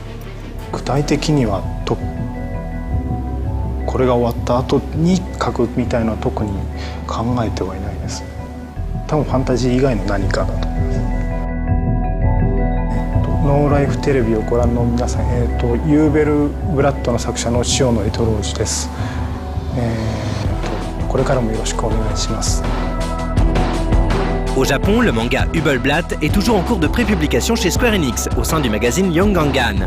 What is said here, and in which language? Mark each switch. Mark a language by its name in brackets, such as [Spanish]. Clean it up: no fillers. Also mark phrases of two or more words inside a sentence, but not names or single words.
[Japanese] 具体的にはこれが終わった後に書くみたいなのは特に考えてはいないです。多分ファンタジー以外の何かだと思います。ノーライフテレビをご覧の皆さん、ユーベルブラッドの作者の塩野エトロージです。これからもよろしくお願いします。 [French] Au Japon, le manga Hubelblatt est toujours en cours de prépublication chez Square Enix au sein du magazine Young Gangan.